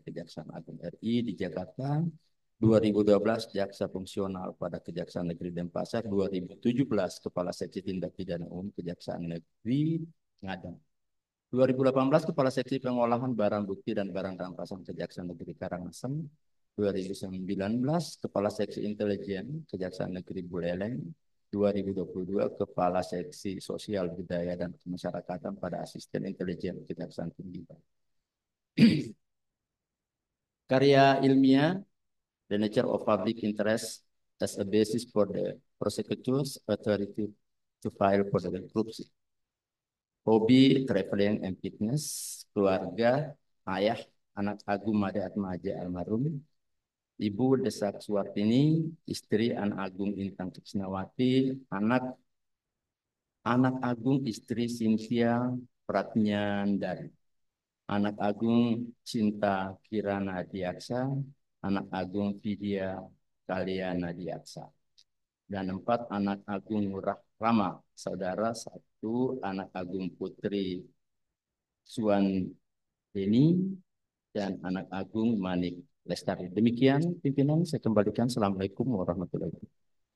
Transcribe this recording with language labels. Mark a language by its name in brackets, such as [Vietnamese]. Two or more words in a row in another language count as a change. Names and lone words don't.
[Indonesian] Kejaksaan Agung RI di Jakarta, 2012 jaksa fungsional pada Kejaksaan Negeri Denpasar, 2017 Kepala Seksi Tindak Pidana Umum Kejaksaan Negeri Ngada, 2018 Kepala Seksi Pengolahan Barang Bukti dan Barang Rampasan Kejaksaan Negeri Karangasem, 2019 Kepala Seksi Intelijen Kejaksaan Negeri Buleleng, 2022 Kepala Seksi Sosial Budaya dan Kemasyarakatan pada Asisten Intelijen Kejaksaan Tinggi. Karya ilmiah, [English] The nature of public interest as a basis for the prosecutor's authority to file for the bankruptcy. Hobi, traveling and fitness, [Indonesian] keluarga, ayah, anak Agung Mada Atmaja almarhum, Ibu Desak Suwartini, istri Anak Agung Intang Krisnawati, anak Agung istri Cynthia Pratnyandari, anak Agung Cinta Kirana Diaksa, anak Agung Vidya Kaliana Diaksa, dan 4 anak Agung Murah Rama, saudara 1 anak Agung Putri Suwan Deni, dan anak Agung Manik Lestari. Demikian pimpinan, saya kembalikan. [Arabic] السلام عليكم ورحمة الله وبركاته.